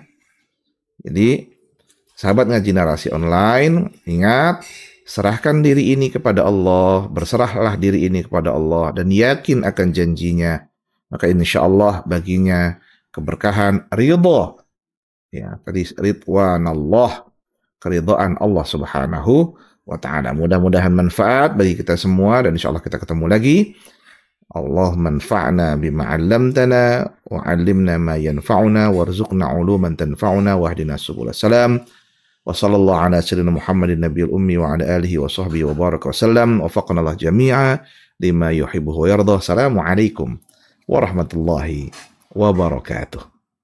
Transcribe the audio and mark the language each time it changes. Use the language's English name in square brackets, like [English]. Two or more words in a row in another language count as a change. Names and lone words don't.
[Indonesian] Jadi sahabat ngaji narasi online, ingat, serahkan diri ini kepada Allah, berserahlah diri ini kepada Allah, dan yakin akan janjinya. Maka [Arabic] إن شاء الله [Indonesian] baginya keberkahan ridho. Ya, tadi [Arabic] رضوان الله, [Indonesian] keridhaan Allah [Arabic] سبحانه وتعالى. [Indonesian] Mudah-mudahan manfaat bagi kita semua, dan [Arabic] إن شاء الله [Indonesian] kita ketemu lagi. [Arabic] الله انفعنا بما علمتنا وعلمنا ما ينفعنا وارزقنا علوما تنفعنا واهدنا سبل السلام. وصلى الله على سيدنا محمد النبي الأمي وعلى آله وصحبه وبارك وسلم. وفقنا الله جميعا لما يحب ويرضى. السلام عليكم ورحمة الله وبركاته.